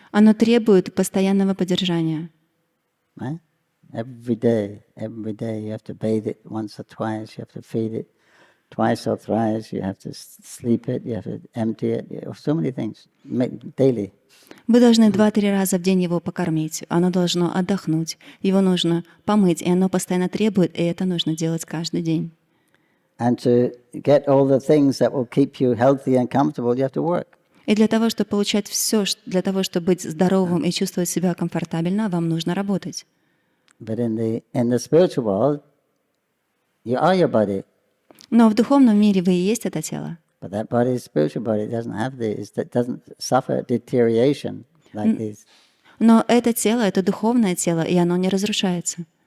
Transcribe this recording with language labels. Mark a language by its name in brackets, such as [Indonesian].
[Russian] Оно требует постоянного поддержания. [English] Right? Every day you have to bathe it once or twice, you have to feed it twice or thrice, you have to sleep it, you have to empty it, so many things, daily. [Russian] Вы должны 2-3 раза в день его покормить, оно должно отдохнуть, его нужно помыть, и оно постоянно требует, и это нужно делать каждый день. [English] And to get all the things that will keep you healthy and comfortable, you have to work. [Russian] И для того, чтобы получать все, для того, чтобы быть здоровым и чувствовать себя комфортабельно, вам нужно работать. [English] But in the spiritual world, you are your body. [Russian] Но в духовном мире вы и есть это тело. [English] But that body is spiritual body. It doesn't suffer deterioration like these. [Russian] Но это тело, это духовное тело, и оно не разрушается.